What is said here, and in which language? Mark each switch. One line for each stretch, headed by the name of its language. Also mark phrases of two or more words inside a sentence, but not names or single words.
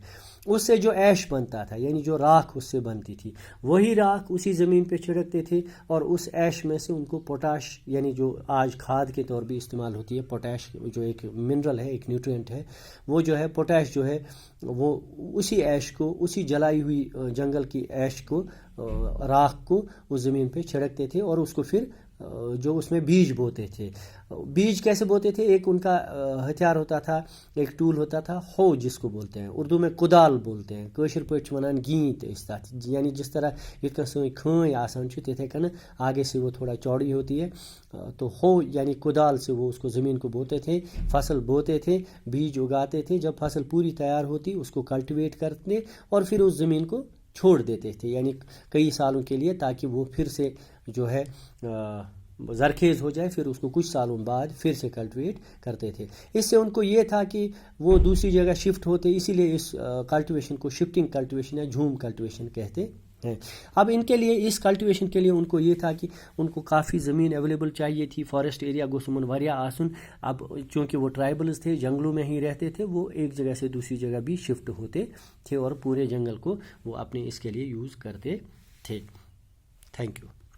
Urdu: اس سے جو ایش بنتا تھا، یعنی جو راکھ اس سے بنتی تھی، وہی راکھ اسی زمین پہ چھڑکتے تھے، اور اس ایش میں سے ان کو پوٹاش، یعنی جو آج کھاد کے طور پہ استعمال ہوتی ہے، پوٹاش جو ایک منرل ہے، ایک نیوٹرینٹ ہے، وہ جو ہے پوٹاش جو ہے وہ اسی ایش کو، اسی جلائی ہوئی جنگل کی ایش کو، راکھ کو اس زمین پہ چھڑکتے تھے، اور اس کو پھر جو اس میں بیج بوتے تھے. بیج کیسے بوتے تھے؟ ایک ان کا ہتھیار ہوتا تھا، ایک ٹول ہوتا تھا، ہو جس کو بولتے ہیں، اردو میں کدال بولتے ہیں،
Kashmiri: کٲشِر پٲٹھۍ ونان گیٖنٛت ٲسۍ تَتھ.
Urdu: یعنی جس طرح
Kashmiri: یِتھ کٔنۍ سٲنۍ کھٲنۍ آسان چھِ تِتھے کٔنۍ
Urdu: آگے سے وہ تھوڑا چوڑی ہوتی ہے، تو ہو یعنی کدال سے وہ اس کو زمین کو بوتے تھے، فصل بوتے تھے، بیج اگاتے تھے. جب فصل پوری تیار ہوتی اس کو کلٹیویٹ کرتے اور پھر اس زمین کو چھوڑ دیتے تھے، یعنی کئی سالوں کے لیے، تاکہ وہ پھر سے جو ہے زرخیز ہو جائے. پھر اس کو کچھ سالوں بعد پھر سے کلٹیویٹ کرتے تھے. اس سے ان کو یہ تھا کہ وہ دوسری جگہ شفٹ ہوتے، اسی لیے اس کلٹیویشن کو
English: shifting cultivation
Urdu: یا جھوم کلٹیویشن کہتے ہیں. اب ان کے لیے، اس کلٹیویشن کے لیے ان کو یہ تھا کہ ان کو کافی زمین اویلیبل چاہیے تھی.
English: forest area
Kashmiri: گوس یمن واریاہ آسن.
Urdu: اب چونکہ وہ ٹرائبلز تھے، جنگلوں میں ہی رہتے تھے، وہ ایک جگہ سے دوسری جگہ بھی شفٹ ہوتے تھے، اور پورے جنگل کو وہ اپنے اس کے لیے یوز کرتے تھے.
English: thank you.